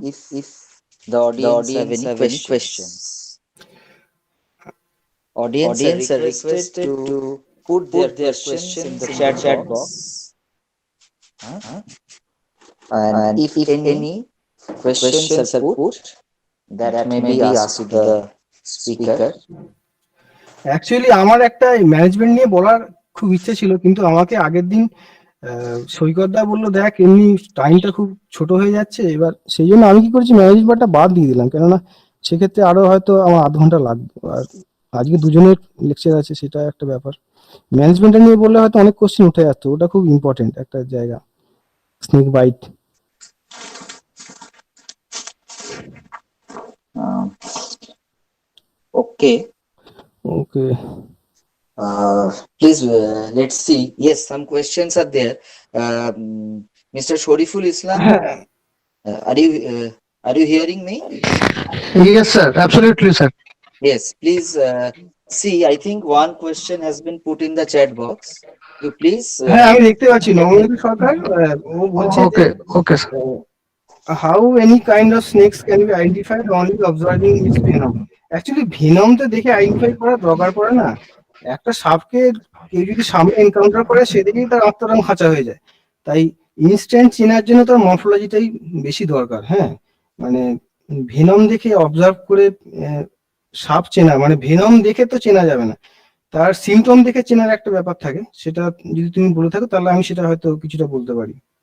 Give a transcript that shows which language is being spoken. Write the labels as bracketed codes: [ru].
[en] If the audience have any questions, audience are requested to put their questions in the chat box. Huh? And if any questions are put, that may be asked to the speaker. [bn] Actually আমার একটা management নিয়ে বলার খুব ইচ্ছে ছিল, কিন্তু আমাকে আগের দিন সৈকতদা বললো, দেখ এমনি টাইমটা খুব ছোট হয়ে যাচ্ছে, এবার সেই জন্য আমি কি করেছি, ম্যানেজমেন্টটা বাদ দিয়ে দিলাম, কেননা সেক্ষেত্রে আরো হয়তো আমার আধ ঘন্টা লাগবে, আর আজকে দুজনের লেকচার আছে, সেটা একটা ব্যাপার। ম্যানেজমেন্টটা নিয়ে বললে হয়তো অনেক কোশ্চেন উঠে যাচ্ছে, ওটা খুব ইম্পর্টেন্ট একটা জায়গা, snake bite. [en] Okay. Okay. Please, let's see. Yes, some questions are there. Mr. Shoriful Islam, are you hearing me? Yes, sir. Absolutely, sir. Yes, please see. I think one question has been put in the chat box. You please. [bn] হ্যাঁ, আমি দেখতে পাচ্ছি নবনীত সরকার, ও বলছে যে [en] Okay, okay, sir. how any kind of snakes can be identified only observing its venom. [bn] Actually venom তো দেখে identify করার দরকার পড়ে না, একটা সাপকে কেউ যদি সামনে এনকাউন্টার করে সেদিকেই তার আত্মরং খাঁচা হয়ে যায়, তাই ইনস্ট্যান্ট চেনার জন্য তার মরফোলজিটাই বেশি দরকার। হ্যাঁ, মানে ভেনম দেখে অবজার্ভ করে সাপ চেনা, মানে ভেনম দেখে তো চেনা যাবে না, তার সিমটম দেখে চেনার একটা ব্যাপার থাকে, সেটা যদি তুমি বলে থাকো তাহলে আমি সেটা হয়তো কিছুটা বলতে পারি।